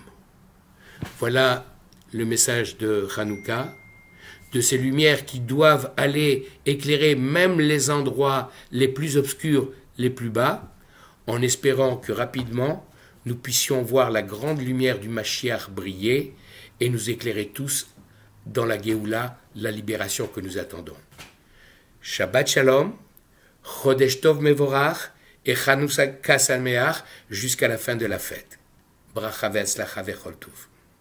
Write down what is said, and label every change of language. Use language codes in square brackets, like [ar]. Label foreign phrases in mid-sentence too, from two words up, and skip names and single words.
[fr] Voilà le message de Hanouka, de ces lumières qui doivent aller éclairer même les endroits les plus obscurs, les plus bas, en espérant que rapidement nous puissions voir la grande lumière du Mashiach briller et nous éclairer tous dans la Géoula, la libération que nous attendons. [he] שבת שלום, חודש טוב מבורך et חנוכה שמח [fr] jusqu'à la fin de la fête. [he] ברכה והצלחה וכל טוב.